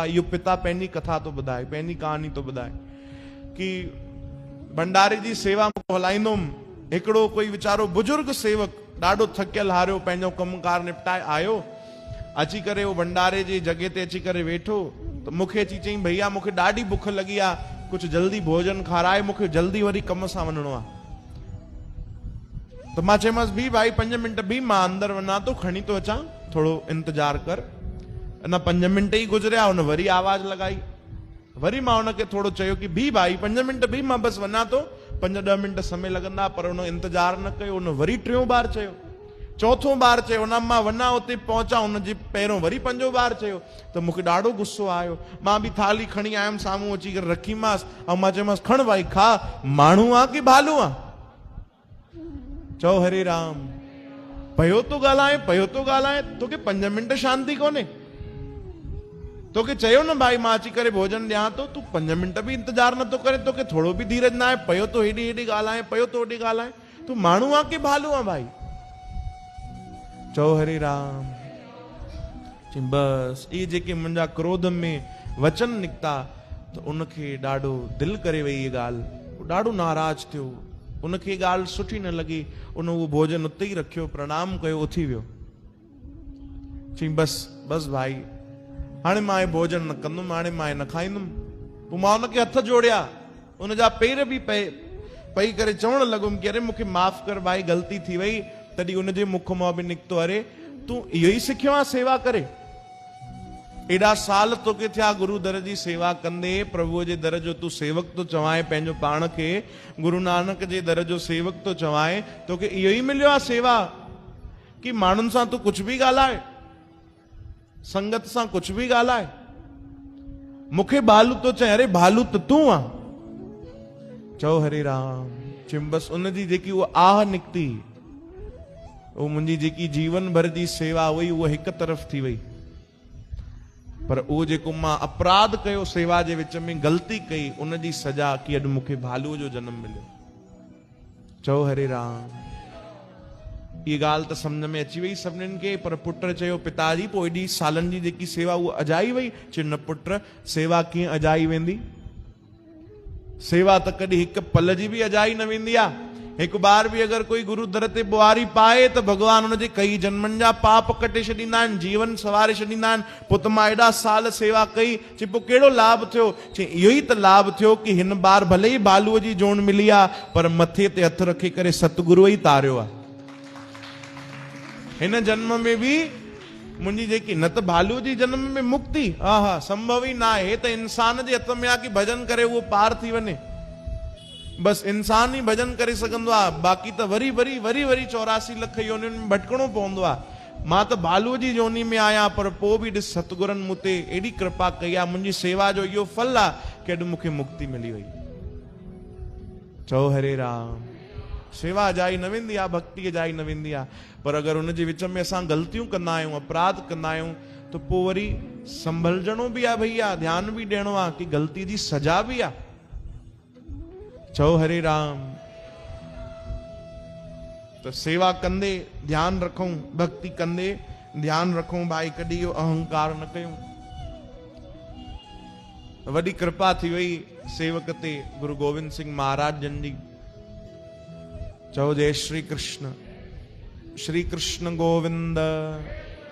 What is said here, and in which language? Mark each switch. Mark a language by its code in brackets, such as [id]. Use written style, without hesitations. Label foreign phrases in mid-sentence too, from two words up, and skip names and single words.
[sd] इहो पिता पंहिंजी कथा तो ॿुधाए, पंहिंजी कहानी तो ॿुधाए कि भंडारे जी सेवा हलाईंदुमि। हिकिड़ो कोई वीचारो बुजुर्ग सेवक ॾाढो थकियल हारियो पंहिंजो कमकार निपटाए आयो, अची करे वो भंडारे जी जॻह ते अची करे वेठो। तो मूंखे अची चई, भैया मूंखे ॾाढी बुख लगी आहे, कुछ जल्दी भोजन खाराए, मूंखे जल्दी वरी कम सां वञिणो आहे। तो मां चयोमांसि, भी भाई 5 मिंट भी, मां अंदर वञा तो, खणी तो अचां, थोड़ो इंतजार कर। अञा 5 मिंट ही गुजरिया, हुन वरी आवाज लगाई। वरी मां हुनखे थोड़ो चयो कि भी भाई 5 मिंट भी, मां बस वञा तो, 5-10 मिंट समय लगंदा। पर हुन इंतजार न कयो। हुन वरी 3 बार चयो, 4थों बार चयो। हुन मां वञा उते पहुचा, हुनजे पहिरों वरी 5 बार चयो। तो मूंखे ॾाढो गुस्सो आयो। मां बि थाली खणी आयुमि, साम्हूं अची करे रखीमांसि, ऐं मां चयोमांसि, खण भाई खा, माण्हू आहे कि भालू आहे? चओ हरे राम। पयो तो ॻाल्हाए, तोखे 5 मिंट शांति कोन्हे? तोखे चयो न भाई मां अची करे भोजन ॾियां तो, तूं 5 मिंट भी इंतजार नथो करे, तोखे थोड़ो भी धीरज न आहे? पयो तो हेॾी ॻाल्हाए, पयो तो होॾी ॻाल्हाए, तूं माण्हू आहे कि भालू आहे भाई? चओ हरे राम। बस ये जेके मुंहिंजा क्रोध में वचन निकता, तो उनखे ॾाढो दिल करे वई ये ॻाल्हि। ॾाढो नाराज थियो, उनखे ॻाल्हि सुठी न लगी। उन वो भोजन उते ही रखियो, प्रणाम कयो, उथी वियो। चई बस भाई, हाणे मां भोजन न कंदुमि, हाणे मां न खाईंदुमि। पोइ मां उनखे हथ जोड़िया, उनजा पेर भी पई करे चवण लॻुमि कि अरे मूंखे माफ़ कर भाई, ग़लती थी वई। तॾहिं उनजे मुख मां बि निकितो, अरे तूं इहो ई सिखियो आहे सेवा करे? एॾा साल तोखे थिया गुरु दर जी सेवा कंदे, प्रभुअ जे दर जो तूं सेवक तो चवाए पंहिंजो पाण खे, गुरु नानक जे दर जो सेवक तो चवाए, तोखे इहो ई मिलियो आहे सेवा कि माण्हुनि सां तूं कुछ भी ॻाल्हाए, संगत सां कुछ भी ॻाल्हाए? मूंखे भालू तो चए, अरे भालू त तूं आहे। चओ हरे राम। चिंबस उनजी जेकी उहा आह निकती, वो मुंहिंजी जेकी जीवन भर जी सेवा हुई, उहा हिक तरफ़ थी वई। पर उहो जेको मां अपराध कयो सेवा जे विच में, ग़लती कई, उनजी सजा कि अॼु मूंखे भालूअ जो जन्म मिलियो। चओ हरे राम। ये ॻाल्हि त सम्झ में अची वई सभिनीनि खे। पर पुट चयो, पिताजी पोइ एॾी सालनि जी जेकी सेवा उहा अजाई वई? चयो न पुट, सेवा कीअं अजाई वेंदी? सेवा त कॾहिं हिक पल जी भी अजाई न वेंदी आहे। [hi] एक बार भी अगर कोई [sd] गुरु दर ते बुआरी पाए, तो भगवान उनजे कई जन्मनि जा पाप कटे छॾींदा आहिनि, जीवन सवारे छॾींदा आहिनि। पुत मां एॾा साल सेवा कई, चई पोइ कहिड़ो लाभ थियो? चई इहो ई त लाभ थियो कि हिन बार भले ही भालूअ जी जोन मिली आहे, पर मथे ते हथ रखी करे सतगुरु ई तारियो आहे। हिन जन्म में भी मुंहिंजी जेकी, न त भालूअ जी जन्म में मुक्ति हा संभव ही ना आहे। त इंसान जे हथ में आहे कि भजन करे उहो पार थी वञे। बस इंसान ही भजन करे सघंदो आहे, बाक़ी त वरी 84 लख योनियुनि में भटकणो पवंदो आहे। मां त भालूअ जी जोनी में आहियां, पर पोइ बि ॾिस सतगुरनि मूं ते एॾी कृपा कई आहे, मुंहिंजी सेवा जो इहो फल आहे कि अॼु मूंखे मुक्ति मिली वई। चओ हरे राम। सेवा अजाई न वेंदी आहे, भक्ति अजाई न वेंदी आहे। पर अगरि हुनजे विच में असां ग़लतियूं कंदा आहियूं, अपराध कंदा आहियूं, त पोइ वरी संभलजणो बि आहे भैया, ध्यानु बि ॾियणो आहे कि ग़लती जी सजा बि आहे। चओ हरे राम। तो सेवा कंदे ध्यान रखूं, भक्ति कंदे ध्यान रखूं भाई, कॾहिं इहो अहंकार न कयूं। वॾी कृपा थी वई सेवक ते गुरु गोविंद सिंह महाराज जन जी। चओ जय श्री कृष्ण। श्री कृष्ण गोविंद।